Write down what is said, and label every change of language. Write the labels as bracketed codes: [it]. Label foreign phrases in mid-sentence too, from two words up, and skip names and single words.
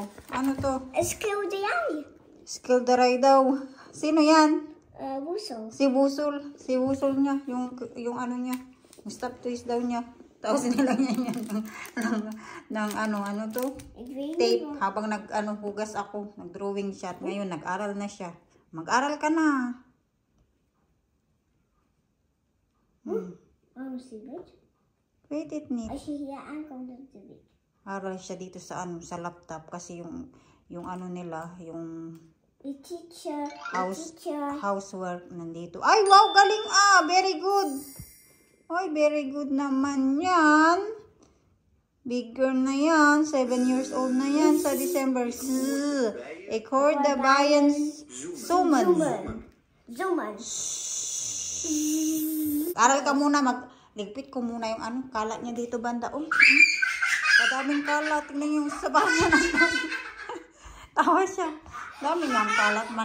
[tl] Ano to? [nl] Schilderij. [tl] Skilderay daw. Sino yan? [nl] Woesel. [tl] Si Busol. Si Busol niya. Yung ano niya. Yung stop twist daw niya. Tapos nilagyan niya ng ano to? [nl] Ik weet niet. [tl] Tape. Habang hugas ako. Nag-drawing siya. At ngayon, nag-aral na siya. Mag-aral ka na. [nl] Waarom is die wit? Weet it niet. Als je hier aankomt, dan is het wit. [tl] Aral siya dito sa sa laptop kasi yung ano nila, yung [en] The teacher. [tl] housework nandito. Ay, wow, galing ah. [en] Very good. [tl] Ay, [en] very good [tl] naman yan. Big girl na yan. 7 years old na yan sa December. [nl] Ik hoor de bayan suman. Zoomen. [tl] Aral ka muna, ligpit ko muna yung kalat niya dito banda. Oh, kadaming kalat. Tingnan yung sabahan niya naman. Tawa siya. Dami niyang kalat man.